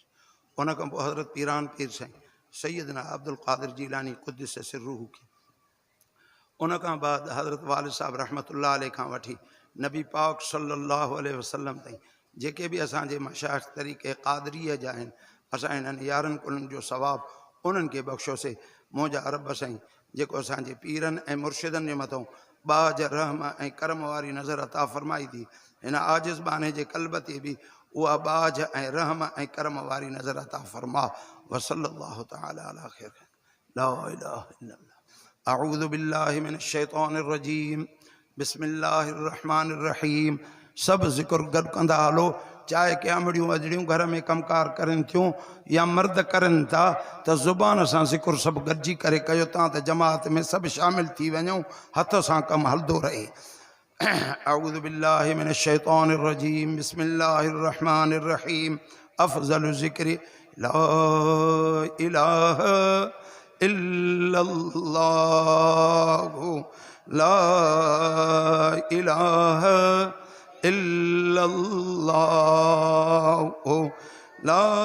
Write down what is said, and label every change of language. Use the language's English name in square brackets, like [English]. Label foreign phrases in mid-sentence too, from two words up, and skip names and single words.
[Sindhi] उन खां पोइ हज़रत पीरान पीर साईं सैयदना अब्दुल क़ादिर जीलानी [Arabic] قدس سره [Sindhi] खे, उन खां बाद हज़रत वालिद साहब [Arabic] رحمة الله عليه [Sindhi] खां वठी नबी पाक [Arabic] صلى الله عليه وسلم [Sindhi] ताईं जेके बि असांजे मशाइख़ तरीक़े क़ादरीअ जा आहिनि, असां इन्हनि यारनि कुलनि जो सवाबु उन्हनि खे बख़्शोसीं। मुंहिंजा रब साईं जेको असांजे पीरनि ऐं मुर्शिदनि जे मथां बाज रहम ऐं करम वारी नज़र अता फ़रमाई थी, हिन आजिज़ बाने जे क़ल्ब ते बि उहा बाज ऐं रहम ऐं करम वारी नज़र अता फ़रमा। [Arabic] وصلى الله تعالى على خير لا إله إلا الله. أعوذ بالله من الشيطان الرجيم، بسم الله الرحمن الرحيم. [Sindhi] सब ज़िक्र गॾु कंदा हलो, चाहे क्यामड़ियूं अजड़ियूं घर में कमकार करनि थियूं या मर्द करनि था, त ज़ुबान सां ज़िक्र सभु गॾिजी करे कयो तव्हां त जमात में सभु शामिल थी वञूं, हथ सां कमु हलंदो रहे। [Arabic] أعوذ بالله من الشيطان الرجيم، بسم الله الرحمن الرحيم. أفضل الذكر لا إله إلا الله، لا إله إلا الله، لا